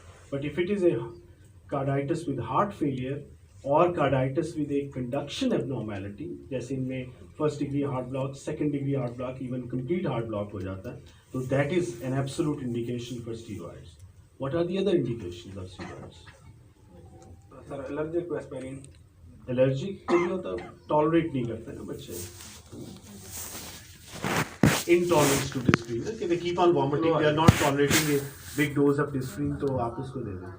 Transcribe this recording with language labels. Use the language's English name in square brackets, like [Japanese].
[English] But if it is a carditis with heart failure or carditis with a conduction abnormality, [Hindi] जैसे इनमें [English] first degree heart block, second degree heart block, even complete heart block [Hindi] हो जाता है, [English] so that is an absolute indication for steroids. What are the other indications of steroids? sir, allergic to aspirin. [Hindi] Allergic के लिए होता है, tolerate नहीं करते ना बच्चे. [English] Intolerance to Disprin, कि they keep on vomiting, they are not tolerating a big dose of Disprin, [Hindi] तो आप उसको दे दें.